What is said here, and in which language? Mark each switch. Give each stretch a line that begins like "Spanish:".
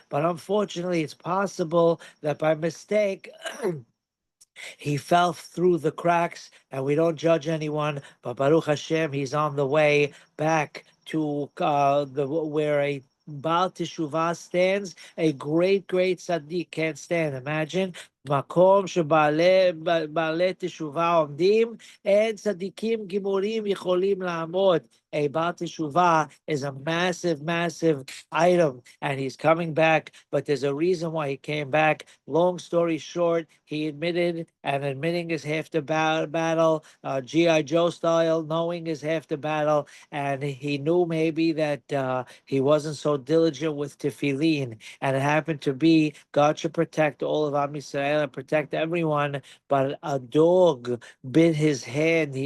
English: But unfortunately, it's possible that by mistake, he fell through the cracks, and we don't judge anyone. But Baruch Hashem, he's on the way back to the where a Baal Teshuvah stands. A great, great tzaddik can't stand. Imagine.
Hebrew: מקום שבעלי תשובה עומדים, אין צדיקים גימורים יכולים לעמוד.
English: A Baal Teshuvah is a massive, massive item, and he's coming back, but there's a reason why he came back. Long story short, he admitted, and admitting is half the battle, G.I. Joe style, knowing is half the battle, and he knew maybe that he wasn't so diligent with tefillin, and it happened to be, God should protect all of Am Yisrael and protect everyone, but a dog bit his hand.